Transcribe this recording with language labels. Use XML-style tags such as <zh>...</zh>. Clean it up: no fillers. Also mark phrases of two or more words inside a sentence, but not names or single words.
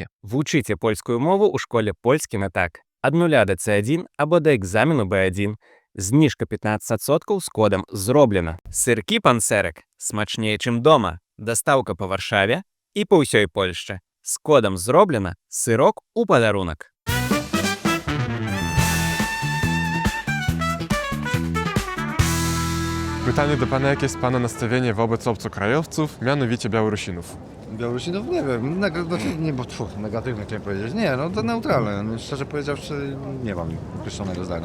<be>Вучыце польскую мову ў школе польскі на так. Ад 0 да C1 або да экзамену B1. Зніжка 15% з кодам «Зроблена». Сыркі пансерак смачнее, чым дома. Дастаўка па Варшаве і па ўсёй Польшчы. З кодам «Зроблена» сырок у падарунак.</be> <pl>Pytanie do pana, jakie jest pana nastawienie wobec obcokrajowców, mianowicie Białorusinów? Białorusinów nie wiem, negatywnie chciałem powiedzieć. Nie, no to neutralne. No, szczerze powiedziawszy, nie mam określonego zdania.</pl>